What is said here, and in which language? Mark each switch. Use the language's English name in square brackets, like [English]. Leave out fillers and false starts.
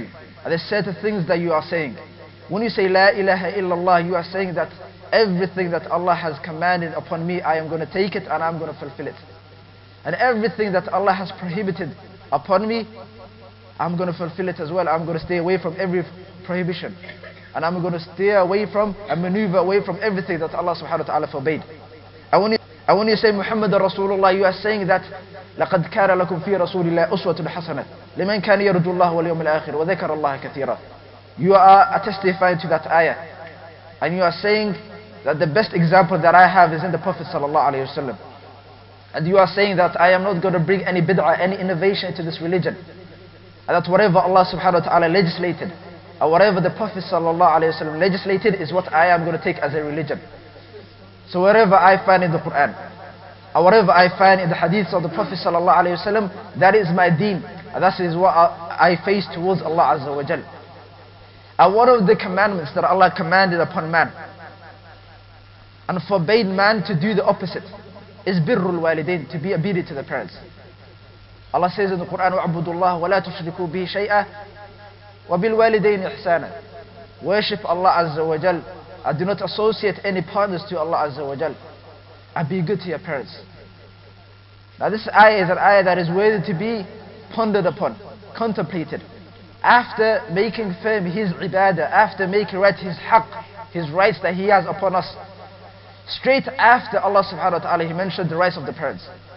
[English] And there are certain things that you are saying. When you say La ilaha illallah, you are saying that everything that Allah has commanded upon me, I am going to take it and I'm going to fulfill it. And everything that Allah has prohibited upon me, I'm going to fulfill it as well. I'm going to stay away from every prohibition. And I'm going to steer away from and maneuver away from everything that Allah subhanahu wa ta'ala forbade. And when you say Muhammad Rasulullah, you are saying that [Arabic] لَقَدْ كَانَ لَكُمْ فِي رَسُولِ اللَّهِ أُسْوَةٌ حَسَنَةٌ لِمَنْ كَانَ يَرْجُو اللَّهَ وَالْيَوْمَ الْآخِرَ وَذَكَرَ اللَّهَ كَثِيرًا. [English] You are testifying to that ayah. And you are saying that the best example that I have is in the Prophet sallallahu alaihi wasallam. And you are saying that I am not going to bring any bid'ah, any innovation into this religion. And that whatever Allah subhanahu wa ta'ala legislated, or whatever the Prophet sallallahu alaihi wasallam legislated, is what I am going to take as a religion. So wherever I find in the Quran, or whatever I find in the hadiths of the Prophet sallallahu alaihi wasallam, that is my deen. And that is what I face towards Allah Azza wa Jal. And one of the commandments that Allah commanded upon man and forbade man to do the opposite is birrul walidain, to be obedient to the parents. Allah says in the Quran, [Arabic] وَعْبُدُوا اللَّهَ وَلَا تُشْرِكُوا بِهِ شَيْئًا وَبِالْوَالِدَيْنِ إِحْسَانًا. [English] Worship Allah Azza wa Jal, and do not associate any partners to Allah Azza wa Jal, and be good to your parents. Now this ayah is an ayah that is worthy to be pondered upon, contemplated. After making firm his ibadah, after making right his haqq, his rights that he has upon us, straight after Allah subhanahu wa ta'ala, he mentioned the rights of the parents.